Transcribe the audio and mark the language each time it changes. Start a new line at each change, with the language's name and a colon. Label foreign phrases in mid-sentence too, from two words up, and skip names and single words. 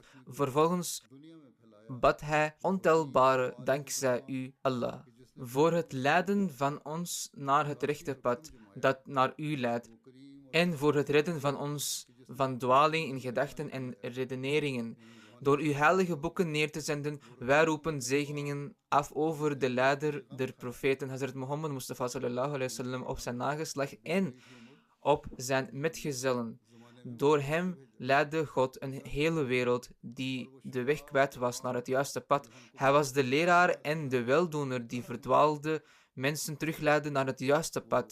Dutch: Vervolgens bad hij ontelbare dankzij u, Allah, voor het leiden van ons naar het rechte pad dat naar u leidt, en voor het redden van ons van dwaling in gedachten en redeneringen. Door uw heilige boeken neer te zenden, wij roepen zegeningen af over de leider der profeten, Hazrat Muhammad Mustafa
Arabic: صلى الله عليه وسلم,
Dutch: op zijn nageslacht en op zijn metgezellen. Door hem leidde God een hele wereld die de weg kwijt was naar het juiste pad. Hij was de leraar en de weldoener die verdwaalde mensen terugleidde naar het juiste pad.